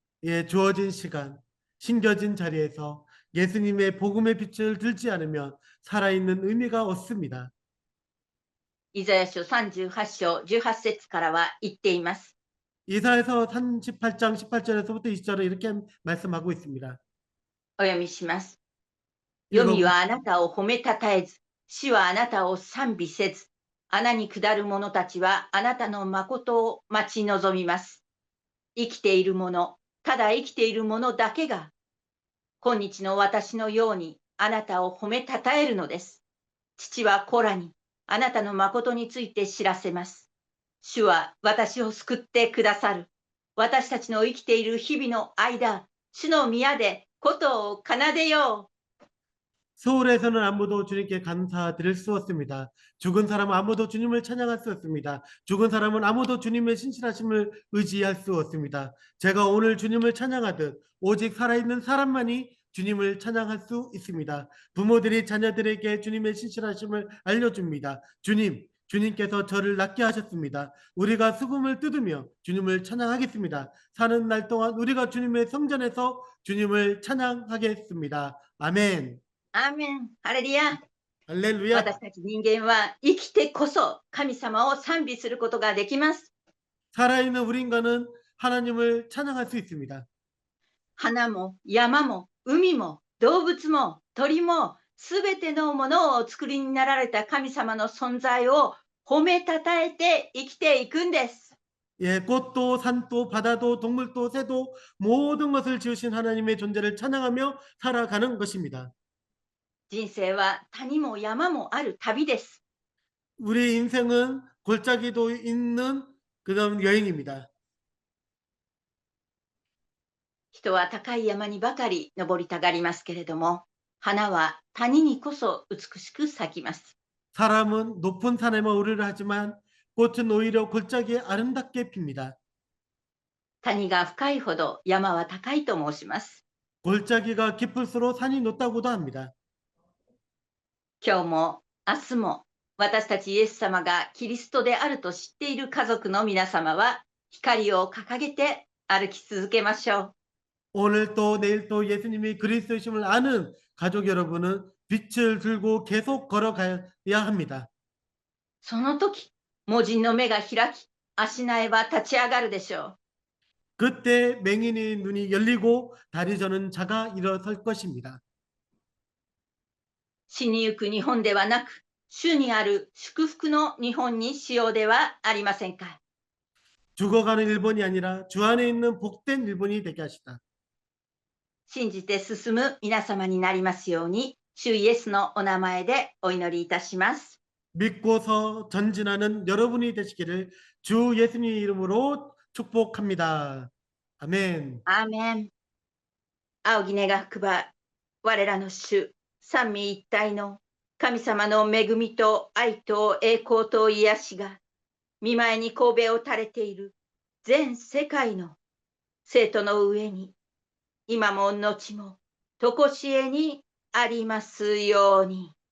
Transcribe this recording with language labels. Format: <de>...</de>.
<ko>예, 주어진 시간, 심겨진 자리에서 예수님의 복음의 빛을 들지 않으면 살아있는 의미가 없습니다.</ko> <ja>イザヤ書38章18節からは言っています。</ja> <ko>이사야서 38장 18절에서부터 20절에 이렇게 말씀하고 있습니다.</ko> <ja>お読みします。黄泉はあなたを褒めたたえず、死はあなたを賛美せず、穴に下る者たちはあなたの誠を待ち望みます。生きている者、ただ生きている者だけが、今日の私のようにあなたを褒めたたえるのです。父は子らにあなたの誠について知らせます。主は私を救ってくださる。私たちの生きている日々の間、主の宮で琴を奏でよう。</ja> <ko>서울에서는 아무도 주님께 감사드릴 수 없습니다. 죽은 사람은 아무도 주님을 찬양할 수 없습니다. 죽은 사람은 아무도 주님의 신실하심을 의지할 수 없습니다. 제가 오늘 주님을 찬양하듯 오직 살아있는 사람만이 주님을 찬양할 수 있습니다. 부모들이 자녀들에게 주님의 신실하심을 알려줍니다. 주님께서 저를 낫게 하셨습니다. 우리가 수금을 뜯으며 주님을 찬양하겠습니다. 사는 날 동안 우리가 주님의 성전에서 주님을 찬양하겠습니다. 아멘.</ko> <ja>アーメン。ハレルヤ。</ja> <ko>할렐루야.</ko> <ja>私たち人間は生きてこそ神様を賛美することができます。</ja> <ko>살아있는 우리 인간은 하나님을 찬양할 수 있습니다.</ko> <ja>花も山も海も動物も鳥もすべてのものをお作りになられた神様の存在を褒めたたえて生きていくんです。</ja> <ko>예, 꽃도 산도 바다도 동물도 새도 모든 것을 지으신 하나님의 존재를 찬양하며 살아가는 것입니다.</ko> <ja>人生は谷も山もある旅です。</ja> <ko>우리 인생은 골짜기도 있는 그런 여행입니다.</ko> <ja>人は高い山にばかり登りたがりますけれども、花は谷にこそ美しく咲きます。</ja> <ko>사람은 높은 산에만 오르려 하지만 꽃은 오히려 골짜기에 아름답게 핍니다.</ko> <ja>谷が深いほど山は高いと申します。</ja> <ko>골짜기가 깊을수록 산이 높다고도 합니다.</ko> <ja>今日も明日も私たちイエス様がキリストであると知っている家族の皆様は、光を掲げて歩き続けましょう。</ja> <ko>오늘 또 내일 또 예수님이 그리스도이심을 아는 가족 여러분은 빛을 들고 계속 걸어가야 합니다.</ko> <ja>その時、盲人の目が開き、足苗は立ち上がるでしょう。</ja> <ko>그때 맹인의 눈이 열리고 다리 저는 자가 일어설 것입니다.</ko> <ja>死にゆく日本ではなく、主にある祝福の日本にしようではありませんか。</ja> <ko>죽어가는 일본이 아니라 주 안에 있는 복된 일본이 되게 하시다.</ko> <ja>信じて進む皆様になりますように、主イエスのお名前でお祈りいたします。</ja> <ko>믿고서 전진하는 여러분이 되시기를 주 예수님 이름으로 축복합니다. 아멘.</ko> <ja>アーメン。仰ぎ願くば、我らの主、三位一体の神様の恵みと愛と栄光と癒しが、見舞いに神戸を垂れている全世界の生徒の上に、今も後も、とこしえにありますように。</ja>